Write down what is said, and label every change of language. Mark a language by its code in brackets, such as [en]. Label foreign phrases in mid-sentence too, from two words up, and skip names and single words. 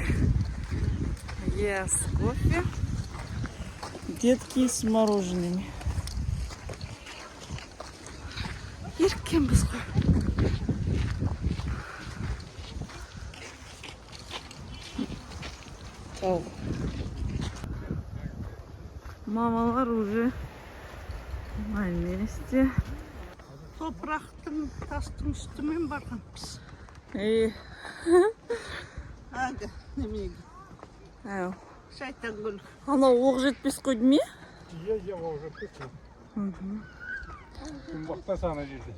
[ru] Yes, кофе. Детки с мороженными. [kk] Еркенбіз ғой. Тау. [ru] Мамалар уже на месте. [kk] Топырақтың, тастың үстімен барғанбыз. Ага, немеге. Әу. Шайтан гүл. Анау оқ жетпес қой деме? Иә, оқ жетпес. Жұмбақта саны жерде.